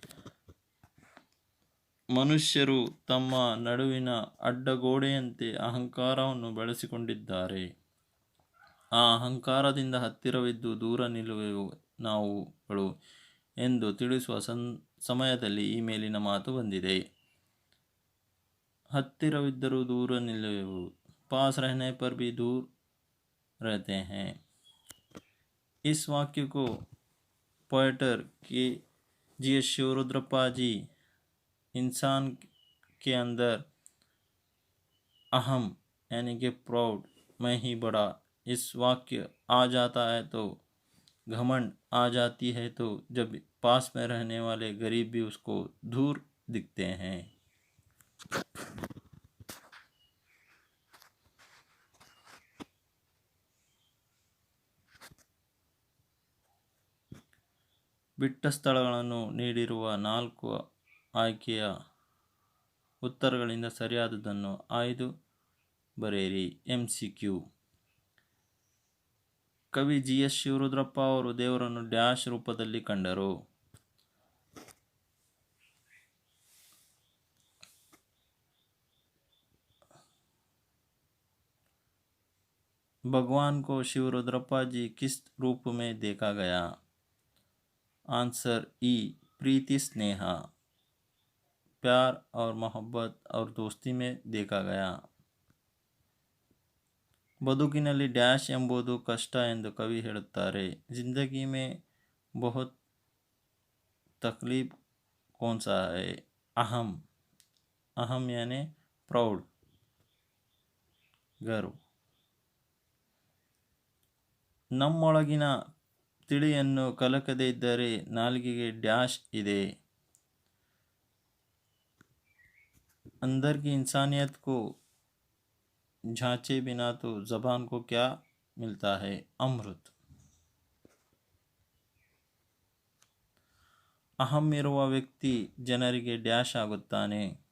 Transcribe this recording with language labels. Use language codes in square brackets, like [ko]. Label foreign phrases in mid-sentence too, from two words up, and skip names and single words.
[kn] ಮನುಷ್ಯರು ತಮ್ಮ ನಡುವಿನ ಅಡ್ಡಗೋಡೆಯಂತೆ ಅಹಂಕಾರವನ್ನು ಬೆಳೆಸಿಕೊಂಡಿದ್ದಾರೆ. ಆ ಅಹಂಕಾರದಿಂದ ಹತ್ತಿರವಿದ್ದು ದೂರ ನಿಲ್ಲುವೆವು ನಾವುಗಳು ಎಂದು ತಿಳಿಸುವ ಸಮಯದಲ್ಲಿ ಈ ಮೇಲಿನ ಮಾತು ಬಂದಿದೆ. ಹತ್ತಿರವಿದ್ದರೂ ದೂರ ನಿಲ್ಲುವೆವು. [hi] पास रहने पर भी दूर रहते हैं. इस वाक्य को पोएटर GS शिवरुद्रप्पा जी इंसान के अंदर अहम यानी कि प्राउड, मैं ही बड़ा, इस वाक्य आ जाता है तो घमंड आ जाती है, तो जब पास में रहने वाले गरीब भी उसको दूर दिखते हैं. [kn] ಬಿಟ್ಟ ಸ್ಥಳಗಳನ್ನು ನೀಡಿರುವ 4 ಆಯ್ಕೆಯ ಉತ್ತರಗಳಿಂದ ಸರಿಯಾದದ್ದನ್ನು ಆಯ್ದು ಬರೆಯಿರಿ. MCQ. ಕವಿ GS ಶಿವರುದ್ರಪ್ಪ ಅವರು ದೇವರನ್ನು ಡ್ಯಾಶ್ ರೂಪದಲ್ಲಿ ಕಂಡರು. [hi] भगवान को शिवरुद्रप्पा जी किस रूप में देखा गया? आंसर E. प्रीति स्नेह, प्यार और मोहब्बत और दोस्ती में देखा गया. [kn] ಬದುಕಿನಲ್ಲಿ ಡ್ಯಾಶ್ ಎಂಬುದು ಕಷ್ಟ ಎಂದು ಕವಿ ಹೇಳುತ್ತಾರೆ. [hi] ज़िंदगी में बहुत तकलीफ कौन सा है? अहम। अहम यानी ಪ್ರೌಡ್, ಗರ್ವ್. [kn] ನಮ್ಮೊಳಗಿನ ತಿಳಿಯನ್ನು ಕಲಕದೇ ಇದ್ದರೆ ನಾಲಿಗೆಗೆ ಡ್ಯಾಶ್ ಇದೆ. [hi] अंदर की इंसानियत को झांचे बिना तो जबान को क्या मिलता है? अमृत. [kn] ಅಹಂ ಇರುವ ವ್ಯಕ್ತಿ ಜನರಿಗೆ ಡ್ಯಾಶ್ ಆಗುತ್ತಾನೆ.